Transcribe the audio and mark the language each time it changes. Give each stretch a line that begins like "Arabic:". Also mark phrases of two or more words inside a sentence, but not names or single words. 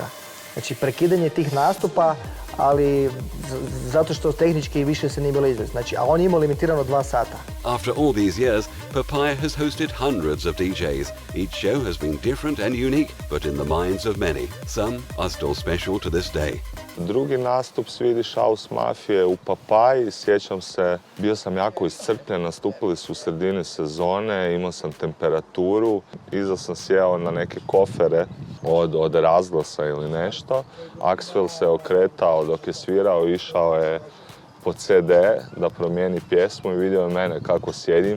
Croatian: Znači, prekidanje tih nastupa, ali zato što tehnički više se nije bilo izvesti. Znači, a on je imao limitirano 2 sata.
English: After all these years, Papaya has hosted hundreds of DJs. Each show has been different and unique, but in the minds of many. Some are still special to this day.
Croatian: Drugi nastup Swedish House Mafije u Papaji, sjećam se, bio sam jako iscrpljen, nastupili su u sredini sezone, imao sam temperaturu, iza sam sjeo na neke kofere od razglasa ili nešto. Axwell se okretao dok je svirao, išao je po CD da promijeni pjesmu i vidio je mene kako sjedim.